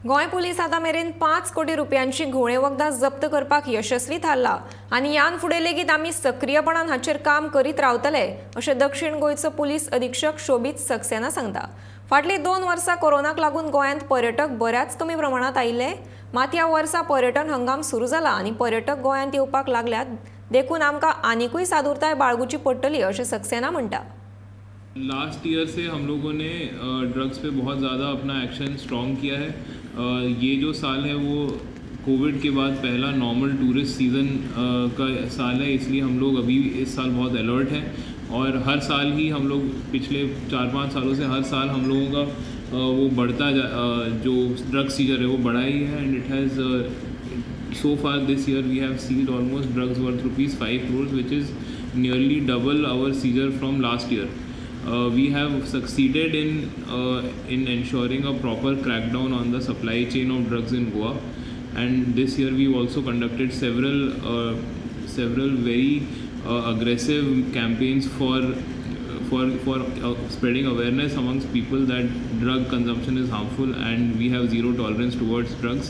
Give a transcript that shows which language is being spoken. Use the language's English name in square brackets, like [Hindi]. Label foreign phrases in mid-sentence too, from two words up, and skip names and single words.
[Konkani] गोंय पुलीस आतां मेरेन 5 कोटी रुपयांची घोळे वखदां जप्त करपाक यशस्वी थारला आनी यान फुडें लेगीत आमी सक्रियपणान हाचेर काम करीत रावतले अशें दक्षिण गोंयचो पुलीस अधीक्षक शोभीत सक्सेना सांगता। फाटलीं 2 वर्सां कोरोनाक लागून गोंयांत पर्यटक बऱ्याच कमी प्रमाणात आयिल्ले, मात ह्या वर्सा पर्यटन हंगाम सुरू जाला आनी पर्यटक गोंयांत येवपाक लागल्यात, देखून आमकां आनिकूय सादुरताय बाळगुची पडटली अशें सक्सेना म्हणटा। [English] last year [Hindi] से हम लोगों ने ड्रग्स पे बहुत ज़्यादा अपना [English] action strong [Hindi] किया है। ये जो साल है वो कोविड के बाद पहला [English] normal tourist season [Hindi] का साल है, इसलिए हम लोग अभी इस साल बहुत अलर्ट हैं और हर साल ही हम लोग पिछले 4-5 सालों से हर साल हम लोगों का वो बढ़ता जो [English] drug seizure [Hindi] है वो बढ़ा ही है। [English] and it has so far this year we have seized almost drugs worth ₹5 crores, which is nearly double our seizure from last year. We have succeeded in ensuring a proper crackdown on the supply chain of drugs in Goa, and this year we've also conducted several very aggressive campaigns for spreading awareness amongst people that drug consumption is harmful and we have zero tolerance towards drugs.